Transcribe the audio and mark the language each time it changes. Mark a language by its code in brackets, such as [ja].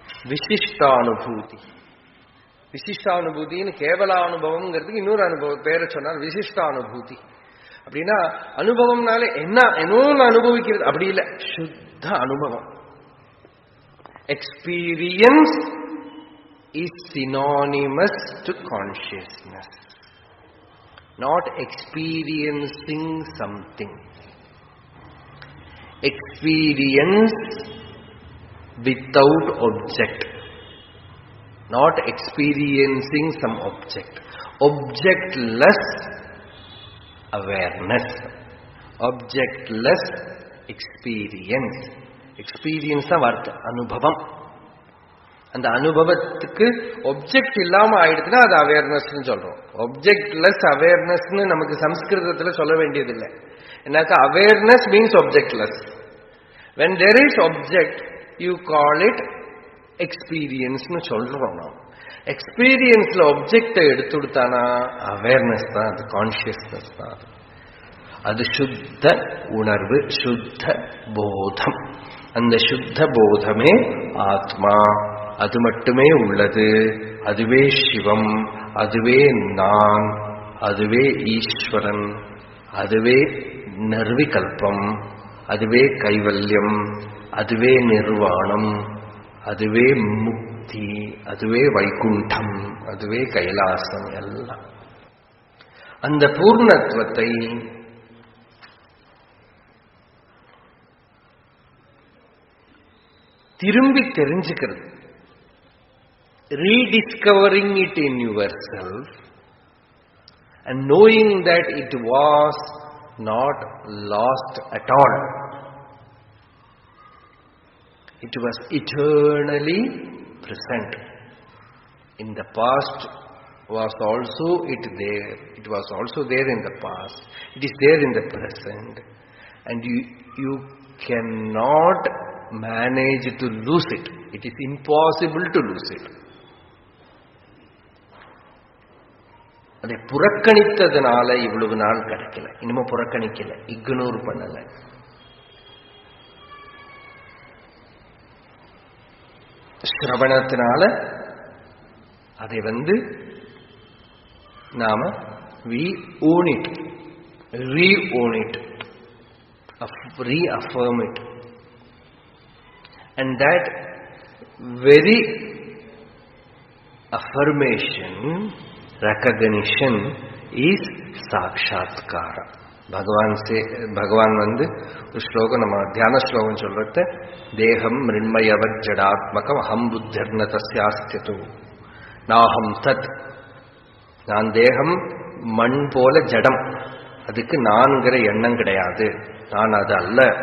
[ta] விசிஷ்டானுபூதி. விசிஷ்டானுபூதின்னு கேவலானுபவம்ங்கிறதுக்கு இன்னொரு அனுபவம் பேரை சொன்னார் விசிஷ்டானுபூதி. அப்படின்னா அனுபவம்னாலே என்னன்னு அனுபவிக்கிறது அப்படி இல்லை, சுத்த அனுபவம். [en] Experience is synonymous to consciousness, not experiencing something. Experience without object, not experiencing some object. Objectless awareness, objectless experience. [ta] Experience தான் வார்த்தை, அனுபவம். அந்த அனுபவத்துக்கு ஒப்ஜெக்ட் இல்லாம ஆயிடுச்சுன்னா அது அவேர்னஸ் சொல்றோம். ஒப்ஜெக்ட்லெஸ் அவேர்னஸ் நமக்கு சம்ஸ்கிருதத்துல சொல்ல வேண்டியதில்லை. [en] என்னக்கா awareness means objectless. when there is object you call it experience [ta] னு சொல்றோம். நாம் எக்ஸ்பீரியன்ஸ்ல ஒப்ஜெக்டை எடுத்து கொடுத்தானா அவேர்னஸ் தான், அது கான்சியஸ்னஸ் தான். அது சுத்த உணர்வு, சுத்த போதம். அந்த சுத்த போதமே ஆத்மா. அது மட்டுமே உள்ளது. அதுவே சிவம், அதுவே நான், அதுவே ஈஸ்வரன், அதுவே நிர்விகல்பம், அதுவே கைவல்யம், அதுவே நிர்வாணம், அதுவே முக்தி, அதுவே வைகுண்டம், அதுவே கைலாசம். எல்லாம் அந்த பூர்ணத்துவத்தை திரும்பி தெரிஞ்சுக்கிறது, [en] Rediscovering it in yourself and knowing that it was not lost at all. It was eternally present. In the past was also it there. It was also there in the past. It is there in the present. And you cannot manage to lose it. It is impossible to lose it. [ta] அதை புறக்கணித்ததுனால இவ்வளவு நாள் கிடைக்கல. இனிமே புறக்கணிக்கல, ignore பண்ணல. ஸ்ரவணத்தினால அதை நாம [en] we own it, re-own it, reaffirm it. And that very affirmation, recognition is sakshatkara. [ta] பகவான் ஒரு ஸ்லோகம் நம்ம தியான ஸ்லோகம் சொல்றத, [sa] தேகம் மிருண்மயவத் ஜடாத்மகம் அஹம் புத்திர்ன தஸ்யாஸ்தியது நாஹம் தத். [ta] நான் தேகம் மண் போல ஜடம், அதுக்கு நான்கிற எண்ணம் கிடையாது, நான் அது அல்ல.